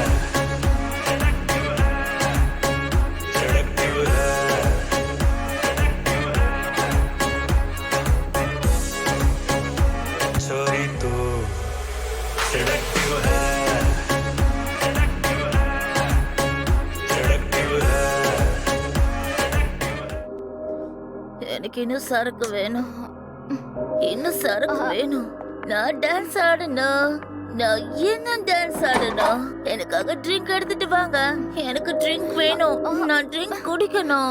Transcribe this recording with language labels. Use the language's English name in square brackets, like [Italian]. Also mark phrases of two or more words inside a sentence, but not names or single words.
[Hindi] सेडक्टिव है, छोरी तू सेडक्टिव है, सेडक्टिव है। [Tamil] எனக்கு இன்னும் சரக்கு வேணும், இன்னும் சரக்கு வேணும். நான் டான்ஸ் ஆடணும், நான் இன்னும் டான்ஸ் ஆடணும். எனக்காக ட்ரிங்க் எடுத்துட்டு வாங்க, எனக்கு ட்ரிங்க் வேணும். நான் ட்ரிங்க் குடிக்கணும்.